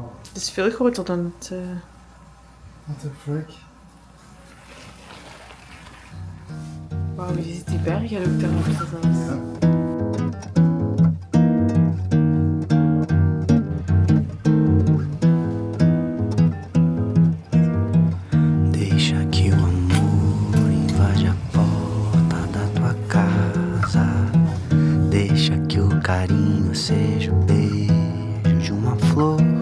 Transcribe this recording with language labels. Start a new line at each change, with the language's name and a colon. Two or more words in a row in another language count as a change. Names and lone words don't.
Dutch: Het is veel groter dan het...
English: What the frick?
Dutch: Wauw, je ziet die bergen ook daarachter zelfs. Ja.
Portuguese: Deixa que o amor invade a porta da tua casa. Deixa que o carinho seja o beijo de uma flor.